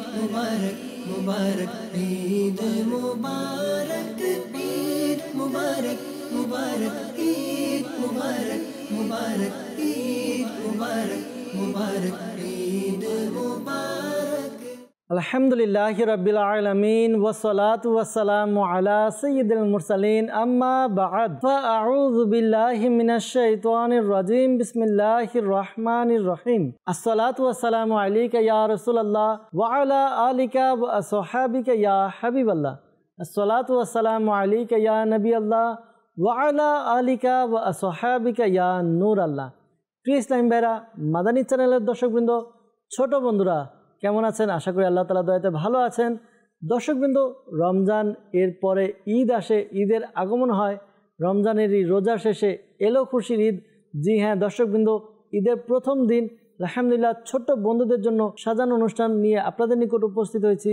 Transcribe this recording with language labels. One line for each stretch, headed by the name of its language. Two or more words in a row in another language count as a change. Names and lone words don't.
Urdu: مبارک مبارک عید مبارک عید مبارک مبارک عید مبارک مبارک عید مبارک مبارک عید مبارک.
Arabic: الحمد لله رب العالمين والصلاة والسلام على سيد المرسلين أما بعد فأعوذ بالله من الشيطان الرجيم بسم الله الرحمن الرحيم الصلاة والسلام عليك يا رسول الله وعلى آلك وأصحابك يا حبيب الله الصلاة والسلام عليك يا نبي الله وعلى آلك وأصحابك يا نور الله.
Bangla: প্রিয় ইসলাম ভাইরা, মাদানী চ্যানেলের দর্শকবৃন্দ, ছোট বন্ধুরা কেমন আছেন? আশা করি আল্লাহ তাআলা দয়াতে ভালো আছেন। দর্শকবৃন্দ, রমজান এর পরে ঈদ আসে, ঈদের আগমন হয়, রমজানেরই রোজা শেষে এলো খুশির ঈদ। জি হ্যাঁ দর্শকবৃন্দ, ঈদের প্রথম দিন আলহামদুলিল্লাহ ছোট্ট বন্ধুদের জন্য সাজানো অনুষ্ঠান নিয়ে আপনাদের নিকট উপস্থিত হয়েছি।